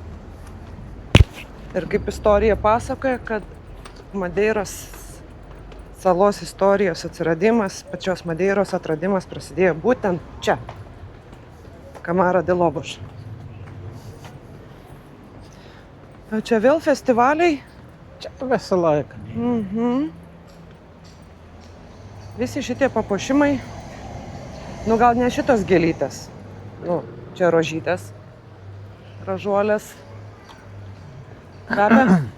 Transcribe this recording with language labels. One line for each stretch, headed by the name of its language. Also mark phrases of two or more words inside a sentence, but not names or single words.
Lithuanian: Ir kaip istorija pasakoja, kad Madeiros salos istorijos atsiradimas, pačios Madeiros atradimas prasidėjo būtent čia. Camara de Lobos. O čia vėl festivaliai. Čia visą laiką. Visi šitie papuošimai. Nu gal ne šitos gėlytės. Nu, čia rožytės. Ražuolės. Kvepia.